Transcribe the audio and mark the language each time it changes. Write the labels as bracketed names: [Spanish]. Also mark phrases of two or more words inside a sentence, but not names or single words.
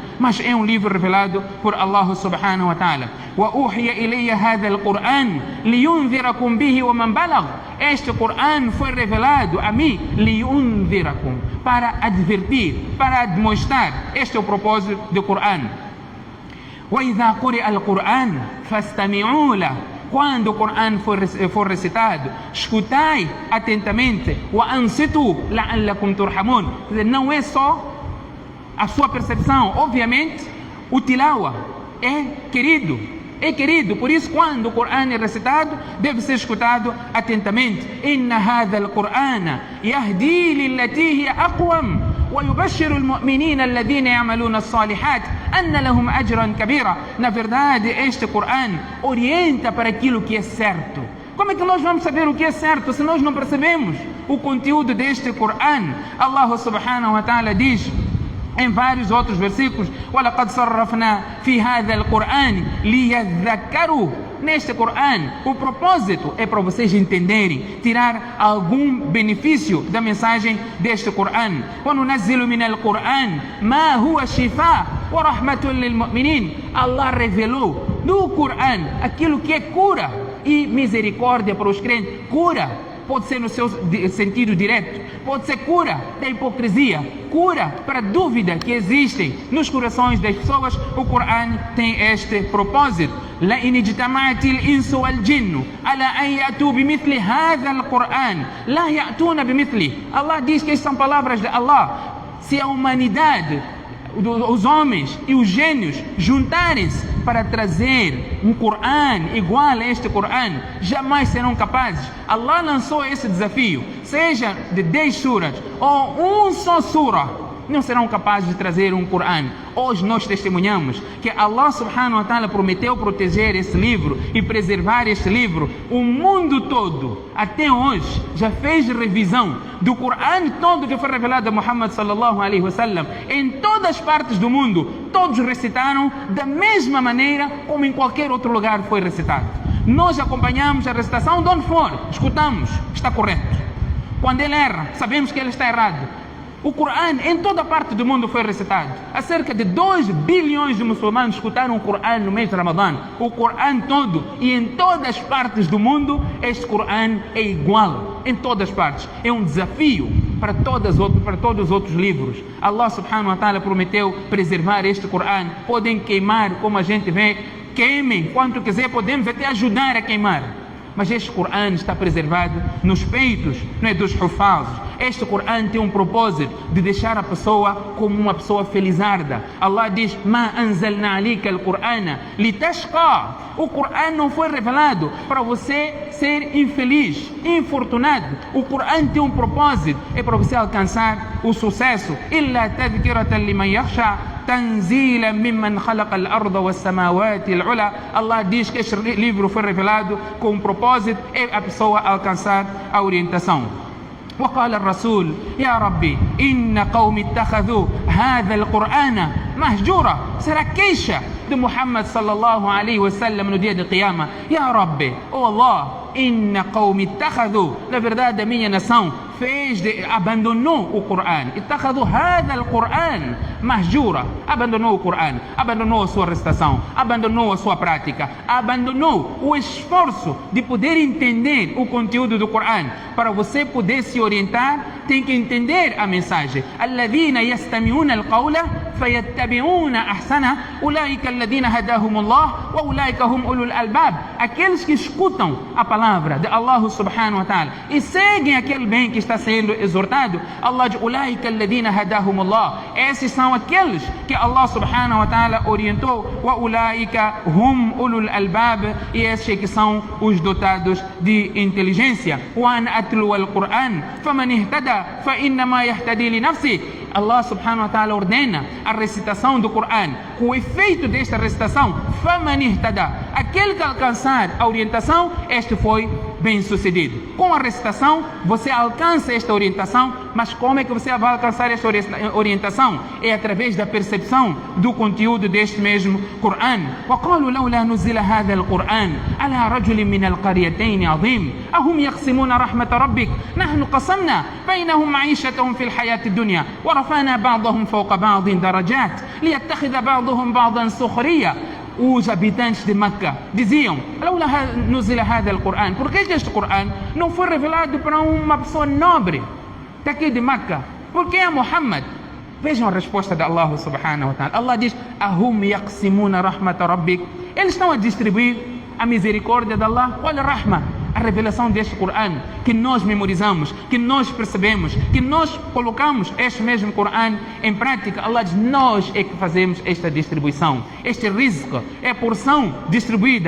[Portuguese] Mas é um livro revelado por Allah [Arabic] سبحانه وتعالى. وأوحي إلي هذا القرآن لينذركم به ومن بلغ. [Portuguese] Este Corão foi revelado a mim, لينذركم, para advertir, para demonstrar. Este é o propósito do Corão. [Arabic] وإذا قرئ القرآن فاستمعوا له. [Portuguese] Quando o Corão for recitado, escutai atentamente. [Arabic] وأنصتوا لعلكم ترحمون. [Portuguese] Não é só a sua percepção, obviamente o tilawa é querido, por isso quando o Corão é recitado deve ser escutado atentamente. [Arabic] إن هذا القرآن يهدي للتي هي أقوم ويبشر المؤمنين الذين يعملون الصالحات أن لهم أجرا كبيرا. [Portuguese] Na verdade, este Corão orienta para aquilo que é certo. Como é que nós vamos saber o que é certo se nós não percebemos o conteúdo deste Corão? Allah [Arabic] سبحانه وتعالى [Portuguese] diz em vários outros versículos: [Arabic] وَلَقَدْ صَرَّفْنَا فِي هَذَا الْقُرْآنِ لِيَذَّكَّرُوا. [Portuguese] Neste Corão, o propósito é para vocês entenderem, tirar algum benefício da mensagem deste Corão. [Arabic] وَنُنَزِّلُ مِنَ الْقُرْآنِ مَا هُوَ شِفَاءٌ وَرَحْمَةٌ لِلْمُؤْمِنِينَ. [Portuguese] Allah revelou no Corão aquilo que é cura e misericórdia para os crentes. Cura pode ser no seu sentido direto, pode ser cura da hipocrisia, cura para a dúvida que existem nos corações das pessoas. O Corão tem este propósito. لئن اجتمعت الإنس والجن على أن يأتوا بمثل هذا القرآن لا يأتون بمثله. Allah diz que estas são palavras de Allah. Se a humanidade, os homens e os gênios juntarem-se para trazer um Corão igual a este Corão, jamais serão capazes. Allah lançou esse desafio, seja de 10 suras ou um só sura, não serão capazes de trazer um Corão. Hoje nós testemunhamos que Allah [Arabic] سبحانه وتعالى [Portuguese] prometeu proteger esse livro e preservar este livro. O mundo todo, até hoje, já fez revisão do Corão todo que foi revelado a Muhammad [Arabic] صلى الله عليه وسلم. [Portuguese] Em todas as partes do mundo, todos recitaram da mesma maneira como em qualquer outro lugar foi recitado. Nós acompanhamos a recitação de onde for, escutamos, está correto. Quando ele erra, sabemos que ele está errado. O Corão em toda parte do mundo foi recitado. Há cerca de 2 bilhões de muçulmanos escutaram o Corão no mês de Ramadã. O Corão todo, e em todas as partes do mundo, este Corão é igual. Em todas as partes. É um desafio para todos os outros livros. Allah [Arabic] سبحانه وتعالى [Portuguese] prometeu preservar este Corão. Podem queimar, como a gente vê. Queimem quanto quiser, podemos até ajudar a queimar. Mas este Corão está preservado nos peitos, não é, dos hufazes. Este Corão tem um propósito de deixar a pessoa como uma pessoa felizarda. [Arabic] Allah diz: ما أنزلنا عليك القرآن لتشقى. [Portuguese] O Corão não foi revelado para você ser infeliz, infortunado. O Corão tem um propósito, é para você alcançar o sucesso. [Arabic] إلا تذكرة لمن يخشى تنزيلا ممن خلق الأرض والسماوات العلى. [Portuguese] Allah diz que este livro foi revelado com um propósito, é a pessoa alcançar a orientação. [Arabic] وقال الرسول يا ربي إن قوم اتخذوا هذا القرآن مهجورا. [Portuguese] Será queixa de Muhammad [Arabic] صلى الله عليه وسلم [Portuguese] no dia de Qiyamah. [Arabic] يا ربي, [Portuguese] oh Allah, [Arabic] إن قومي اتخذوا, [Portuguese] na verdade a minha nação abandonou o Corão. [Arabic] اتخذوا هذا القرآن مهجورا. [Portuguese] Abandonou o Corão, abandonou a sua recitação, abandonou a sua prática, abandonou o esforço de poder entender o conteúdo do Corão. Para você poder se orientar, tem que entender a mensagem. [Arabic] الذين يستمعون القول فيتبعون أحسن أولئك الذين هداهم الله وأولئك هم أولو الألباب. [Portuguese] Aqueles que escutam a palavra de Allah [Arabic] سبحانه وتعالى [Portuguese] e seguem aquele bem que está sendo exortado, Allah diz: [Arabic] أولئك الذين هداهم الله. [Portuguese] Esses são aqueles que Allah [Arabic] سبحانه وتعالى [Portuguese] orientou. [Arabic] وأولئك هم أولو الألباب. [Portuguese] E esses que são os dotados de inteligência. [Arabic] وأن أتلو القرآن فمن اهتدى فإنما يهتدي لنفسه. [Portuguese] Allah [Arabic] سبحانه وتعالى [Portuguese] ordena a recitação do Corão. Com o efeito desta recitação, [Arabic] فمن اهتدى, [Portuguese] aquele que alcançar a orientação, este foi bem sucedido. Com a recitação você alcança esta orientação. Mas como é que você vai alcançar esta orientação? É através da percepção do conteúdo deste mesmo Corão. [Arabic] وقالوا لولا نزل هذا القرآن على رجل من القريتين عظيم أهم يقسمون رحمة ربك نحن قسمنا بينهم معيشتهم في الحياة الدنيا ورفعنا بعضهم فوق بعض درجات ليتخذ بعضهم بعضا سخريا. [Portuguese] Os habitantes de Meca diziam: por que este Corão não foi revelado para uma pessoa nobre daqui de Meca? Por que é Muhammad? Vejam a resposta de Allah [Arabic] سبحانه وتعالى. Allah diz: أهم يقسمون رحمة ربك. [Portuguese] Eles estão a distribuir a misericórdia de Allah. Olha, rahma, a revelação deste Corão que nós memorizamos, que nós percebemos, que nós colocamos este mesmo Corão em prática. Allah diz: nós é que fazemos esta distribuição. Este rizq é porção distribuída.